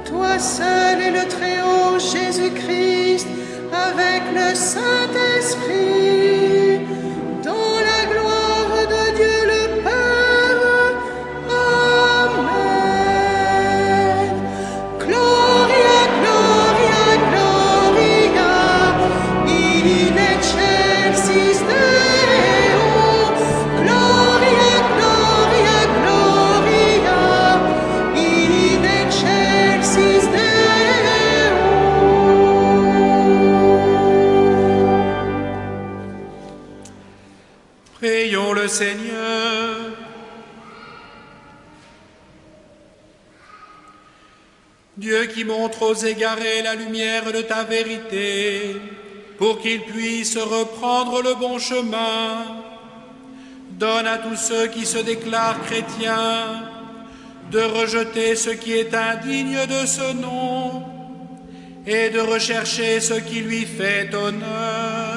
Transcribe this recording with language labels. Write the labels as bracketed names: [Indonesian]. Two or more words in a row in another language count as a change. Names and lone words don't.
[French] toi seul et le Très-Haut Jésus-Christ, avec le Saint-Esprit, dans la gloire de Dieu le Père. Amen. [Latin] Gloria, Gloria, Gloria, in excelsis Deo. Gloria, Gloria, Gloria, in excelsis Deo. [French] Prions le Seigneur. Dieu qui montre aux égarés la lumière de ta vérité, pour qu'ils puissent reprendre le bon chemin, donne à tous ceux qui se déclarent chrétiens de rejeter ce qui est indigne de ce nom et de rechercher ce qui lui fait honneur.